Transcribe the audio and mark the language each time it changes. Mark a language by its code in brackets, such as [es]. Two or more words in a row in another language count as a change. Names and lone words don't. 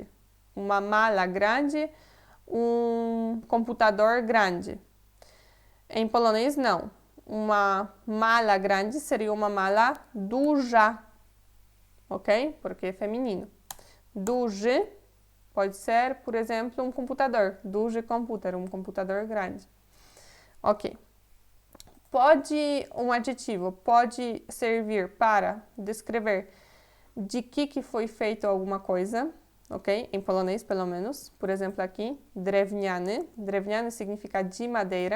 [pt] Uma mala grande, um computador grande. Em polonês, não. Uma mala grande seria uma mala duża, ok? Porque é feminino. Duży pode ser, por exemplo, um computador. [pl] Duży komputer, [pt] um computador grande. Ok. Um adjetivo pode servir para descrever de que foi feito alguma coisa, ok? Em polonês, pelo menos. Por exemplo, aqui, drewniany. Drewniany significa de madeira.